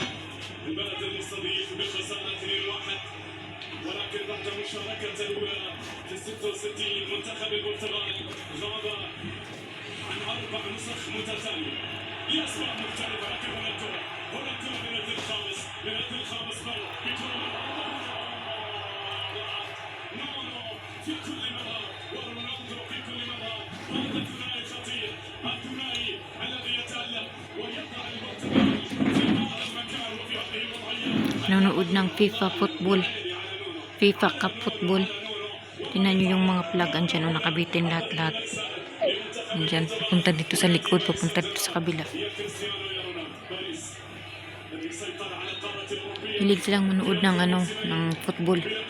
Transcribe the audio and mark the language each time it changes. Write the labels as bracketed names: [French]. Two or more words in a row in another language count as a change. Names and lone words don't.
[Arabic] البلد المستضيف بخساره 2-1 ولكن بعد المشاركه الاولى في 66 منتخب البرتغال غاب عن 4 نسخ متتاليه لاسباب مختلفه لكن هنا الكره من الدور الخامس بل بكره في كل مره ورونالدو في كل مره هذا الثنائي خطير الثنائي الذي يتالق ويضع البرتغال في هذا المكان وفي هذه الوضعيه. [Filipino] Nanonood ng FIFA football, FIFA Cup football. Tingnan nyo yung mga plug andyan o nakabitin lahat-lahat. Andyan, papunta dito sa likod, papunta dito sa kabila. Hilig silang manood ng ng football.